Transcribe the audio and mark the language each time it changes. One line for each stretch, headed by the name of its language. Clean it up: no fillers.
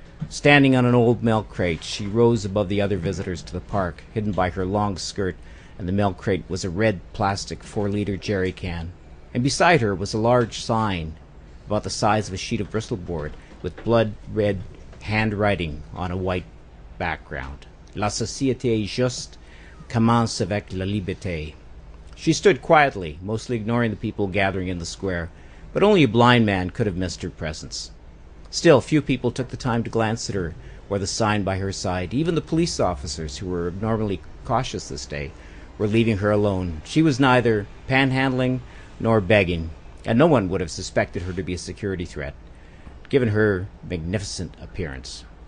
English: Standing on an old milk crate, she rose above the other visitors to the park, hidden by her long skirt, and the milk crate was a red plastic 4-liter jerry can. And beside her was a large sign about the size of a sheet of Bristol board with blood-red handwriting on a white background.
French: La société juste commence avec la liberté.
English: She stood quietly, mostly ignoring the people gathering in the square, but only a blind man could have missed her presence. Still, few people took the time to glance at her or the sign by her side. Even the police officers, who were abnormally cautious this day, were leaving her alone. She was neither panhandling nor begging, and no one would have suspected her to be a security threat, given her magnificent appearance.